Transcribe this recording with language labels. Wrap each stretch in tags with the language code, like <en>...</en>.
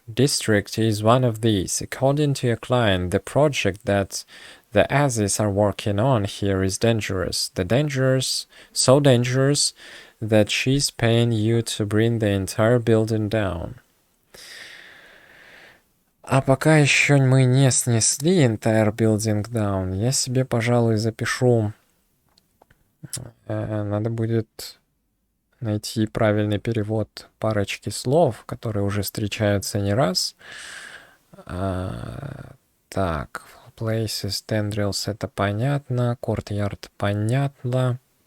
<en>district is one of these. According to your client, the project that the Aziz are working on here is dangerous. So dangerous that she's paying you to bring the entire building down.</en> <ru>А пока еще мы не снесли</ru> <en>entire building down,</en> <ru>я себе, пожалуй, запишу. Надо будет найти правильный перевод парочки слов, которые уже встречаются не раз. Так,</ru> <en>places, tendrils,</en> <ru>это понятно. Courtyard понятно.</ru>